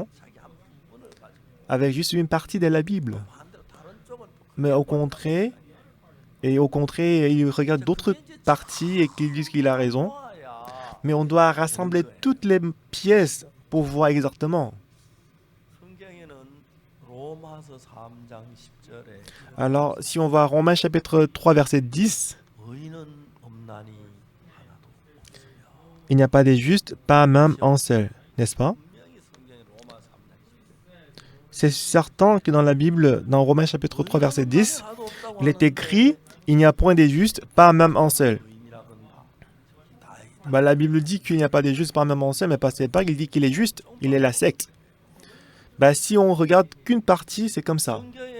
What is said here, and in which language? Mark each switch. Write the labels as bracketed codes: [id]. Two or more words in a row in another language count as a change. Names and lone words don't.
[ko] 자기 한 부분을 가지고 [fr] avec juste une partie de la Bible. [ko] 반대로 다른 쪽은 또 [fr] Mais au contraire, il regarde d'autres parties et qu'ils disent qu'il a raison. [ko] 좋아야 [fr] Mais on doit rassembler toutes les pièces pour voir exactement. [ko] 성경에는 로마서 3장 10절에 [fr] Alors, si on va à Romains chapitre 3, verset 10, [ko] 의인은 없나니 하나도 없으며 [fr] il n'y a pas des justes, pas même un seul, n'est-ce pas? [ko] 분명히 성경에 로마 3장 10절 [fr] C'est certain que dans la Bible, dans Romains chapitre 3, verset 10, il est écrit, il n'y a point des justes, pas même un seul. La Bible dit qu'il n'y a pas des justes, pas même un seul, mais c'est pas qu'il dit qu'il est juste, il est la secte. Si on regarde qu'une partie, c'est comme ça.